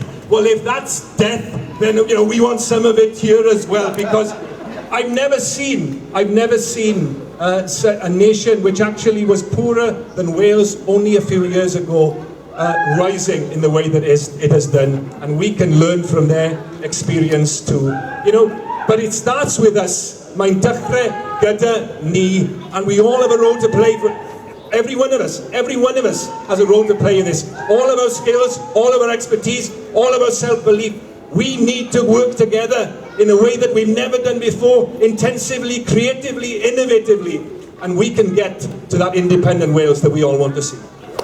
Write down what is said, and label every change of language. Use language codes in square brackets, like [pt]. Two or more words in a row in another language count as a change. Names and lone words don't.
[en] Well, if that's death, then you know we want some of it here as well, because I've never seen a nation which actually was poorer than Wales only a few years ago rising in the way that it has done, and we can learn from their experience too. You know, but it starts with us. [cy] Mae'n dechrau gyda ni, [en] and we all have a role to play for. Every one of us has a role to play in this. All of our skills, all of our expertise, all of our self-belief. We need to work together in a way that we've never done before, intensively, creatively, innovatively, and we can get to that independent Wales that we all want to see.